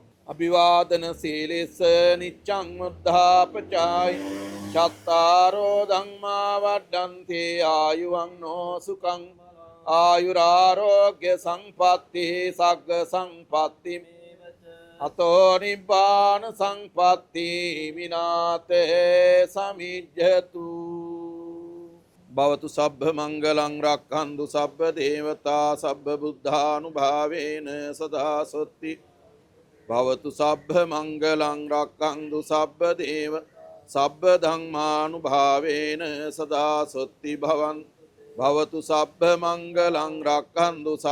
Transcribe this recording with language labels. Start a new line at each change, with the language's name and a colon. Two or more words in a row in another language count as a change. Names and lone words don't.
Pali: අභිවාදන සීලෙස නිච්ඡං මුද්ධාපචාය චත්තාරෝ ධම්මා වඩ්ඩන්ති ආයුවන්නෝ සුඛං ආයුරාෝග්‍ය සම්පatti සග්ග සම්පatti අතෝ නිබ්බාන සංපත්ති විනාතේ සමිජ්ජතු භවතු සබ්බ මංගලං රක්ඛන්තු සබ්බ දේවතා සබ්බ බුද්ධානුභාවේන සදා සොත්ති භවතු සබ්බ මංගලං රක්ඛන්තු සබ්බ දේව සබ්බ ධම්මානුභාවේන සදා සොත්ති භවන් භවතු සබ්බ මංගලං රක්ඛන්තු